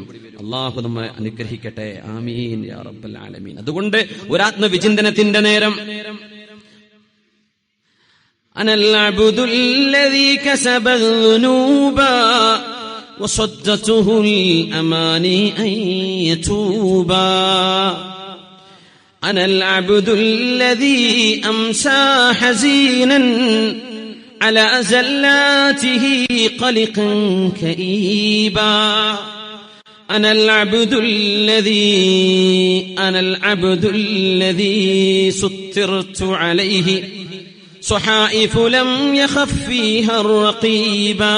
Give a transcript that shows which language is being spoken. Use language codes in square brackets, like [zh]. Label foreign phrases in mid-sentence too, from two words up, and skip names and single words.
[ml] അള്ളാഹു നമ്മെ അനുഗ്രഹിക്കട്ടെ, [ar] آمين يا رب العالمين. [ml] അതുകൊണ്ട് ഒരാത്മവിചിന്തനത്തിന്റെ നേരം [ar] أنا العبد الذي كسب الذنوب وصدته الأماني أن يتوب. أنا العبد الذي أمسى حزينا على زلاته قلقا كئيبا. أنا العبد الذي سترت عليه صحائف لم يخف فيها الرقيبا.